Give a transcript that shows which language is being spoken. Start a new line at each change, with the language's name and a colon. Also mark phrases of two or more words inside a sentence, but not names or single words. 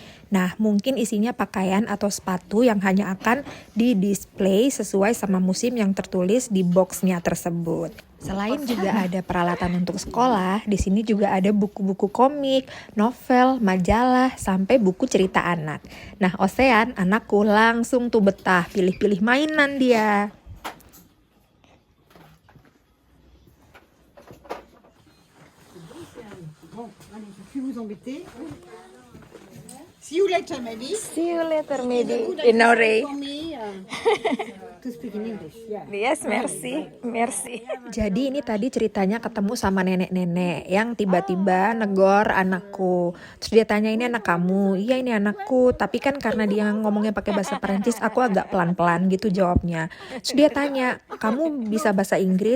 Indonesian: Nah, mungkin isinya pakaian atau sepatu yang hanya akan di-display sesuai sama musim yang tertulis di boxnya tersebut. Selain juga ada peralatan untuk sekolah, di sini juga ada buku-buku komik, novel, majalah, sampai buku cerita anak. Nah, Ocean, anakku langsung tuh betah, pilih-pilih mainan dia.
French: Bon, allez, je vais plus vous embêter.
English: See you later, maybe. See you later, It's a maybe. good In Norway. exercise for me to speak in English. Yeah. Yes, merci.
Indonesian: Jadi ini tadi ceritanya ketemu sama nenek-nenek yang tiba-tiba negor anakku. Terus dia tanya, ini anak kamu? Iya, ini anakku. Tapi kan karena dia ngomongnya pakai bahasa Perancis, aku agak pelan-pelan gitu jawabnya. Terus dia tanya, kamu bisa bahasa Inggris?